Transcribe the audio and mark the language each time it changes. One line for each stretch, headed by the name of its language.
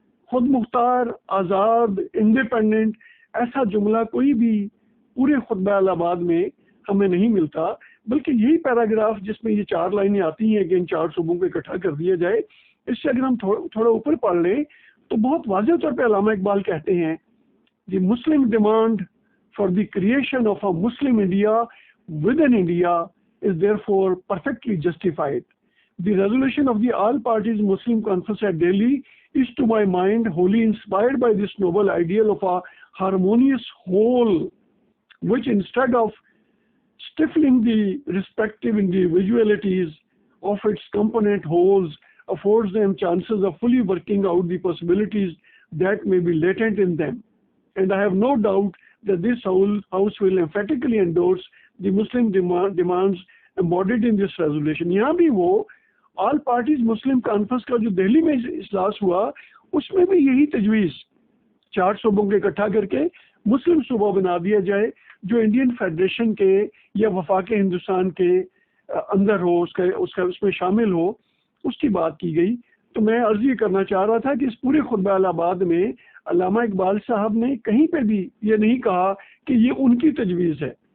Urdu: خود مختار، آزاد، انڈیپینڈنٹ، ایسا جملہ کوئی بھی پورے خطبہ الہ آباد میں ہمیں نہیں ملتا، بلکہ یہی پیراگراف جس میں یہ 4 لائنیں آتی ہیں کہ ان 4 صوبوں کو اکٹھا کر دیا جائے، اس سے اگر ہم تھوڑا اوپر پڑھ لیں تو بہت واضح طور پہ علامہ اقبال کہتے ہیں
English: The Muslim demand for the creation of a Muslim India within India is therefore perfectly justified. The resolution of the All Parties Muslim Conference at Delhi is to my mind wholly inspired by this noble ideal of a harmonious whole, which instead of stifling the respective individualities of its component wholes affords them chances of fully working out the possibilities that may be latent in them. And I have no doubt that this house will emphatically endorse the Muslim demands embodied in this resolution.
Urdu: یہاں بھی وہ all parties مسلم conference کا جو دہلی میں اجلاس ہوا، اس میں بھی یہی تجویز 4 صوبوں کو اکٹھا کر کے مسلم صوبہ بنا دیا جائے جو انڈین فیڈریشن کے یا وفاق ہندوستان کے اندر ہو، اس میں شامل ہو، اس کی بات کی گئی۔ تو میں عرض یہ کرنا چاہ رہا تھا کہ اس پورے خطبہ الہ آباد میں علامہ اقبال صاحب نے کہیں پہ بھی یہ نہیں کہا کہ یہ ان کی تجویز ہے۔